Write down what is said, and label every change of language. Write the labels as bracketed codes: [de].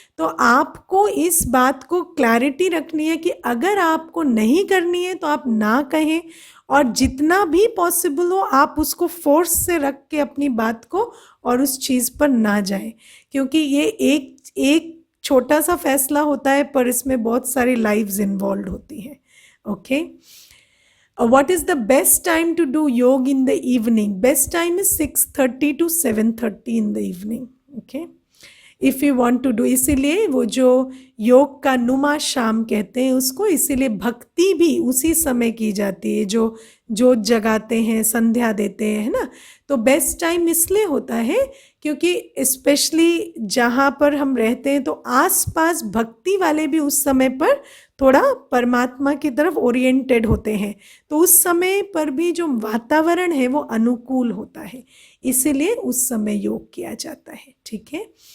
[hi] तो आपको इस बात को क्लैरिटी रखनी है कि अगर आपको नहीं करनी है तो आप ना कहें, और जितना भी पॉसिबल हो आप उसको फोर्स से रख के अपनी बात को और उस चीज़ पर ना जाएं, क्योंकि ये एक एक छोटा सा फैसला होता है पर इसमें बहुत सारी लाइव्स इन्वॉल्व होती हैं। Okay. [en] What is the best time to do yoga in the evening? Best time is 6:30 to 7:30 in the evening. Okay. If you want to do, [hi] इसीलिए वो जो योग का नुमा शाम कहते हैं उसको, इसीलिए भक्ति भी उसी समय की जाती है, जो जोत जगाते हैं, संध्या देते हैं, है ना। तो बेस्ट टाइम इसलिए होता है क्योंकि स्पेशली जहाँ पर हम रहते हैं तो आसपास भक्ति वाले भी उस समय पर थोड़ा परमात्मा की तरफ ओरिएंटेड होते हैं, तो उस समय पर भी जो वातावरण है वो अनुकूल होता है, इसीलिए उस समय योग किया जाता है। ठीक है।